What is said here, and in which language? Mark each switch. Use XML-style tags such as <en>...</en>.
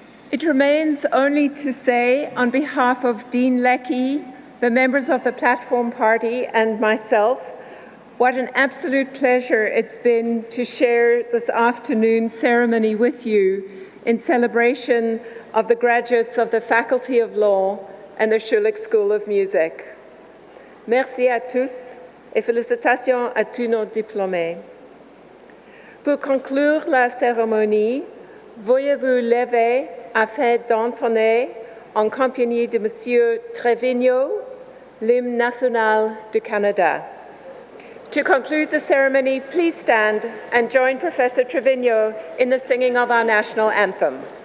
<en>It remains only to say, on behalf of Dean Leckie, the members of the Platform Party, and myself, what an absolute pleasure it's been to share this afternoon's ceremony with you in celebration of the graduates of the Faculty of Law and the Schulich School of Music.</en> <fr>Merci à tous et félicitations à tous nos diplômés. Pour conclure la cérémonie, veuillez-vous lever afin d'entonner en compagnie de Monsieur Trevino, l'hymne national du Canada.</fr> <en>To conclude the ceremony, please stand and join Professor Trevino in the singing of our national anthem.</en>